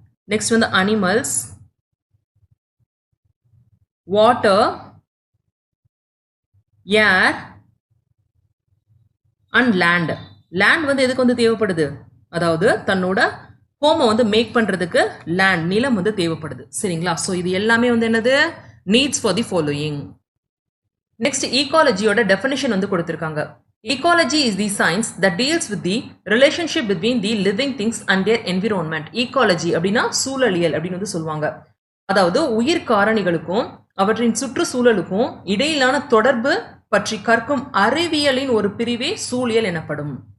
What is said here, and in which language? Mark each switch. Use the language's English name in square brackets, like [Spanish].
[English] Next வந்து animals, water, air and land. [Tamil] Land வந்து எதுக்கு வந்து தேவைப்படுது? அதாவது தன்னோட ஹோமை வந்து மேக் பண்றதுக்கு லேண்ட், நிலம் வந்து தேவைப்படுது. சரிங்களா? ஸோ இது எல்லாமே வந்து என்னது? [English] Needs for the following. [Tamil] Next ஈகாலஜியோட definition வந்து கொடுத்திருக்காங்க. [English] ecology is the science that deals with the relationship between the living things and their environment. [Tamil] ecology அப்படின்னா சூழலியல் அப்படின்னு வந்து சொல்லுவாங்க. அதாவது உயிர் காரணிகளுக்கும் அவற்றின் சுற்றுச்சூழலுக்கும் இடையிலான தொடர்பு பற்றி கற்கும் அறிவியலின் ஒரு பிரிவே சூழியல் எனப்படும்.